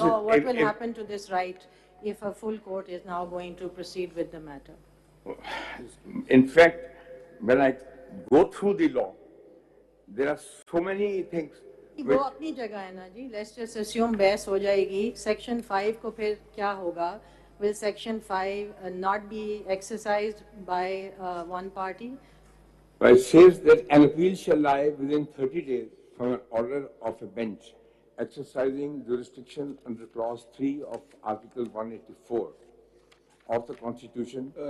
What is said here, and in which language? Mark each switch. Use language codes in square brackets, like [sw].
[en] law, what will if- happen to this right if a full court is now going to proceed with the matter? In fact, when I go through the law, there are so many things. [ur] वो अपनी जगह है ना जी. [en] Let's just assume [ur] बहस हो जाएगी. Section 5 को फिर क्या होगा? [en] Will Section 5 not be exercised by one party? It says that an appeal shall lie within 30 days from an order of a bench exercising jurisdiction under Clause 3 of Article 184 of the Constitution.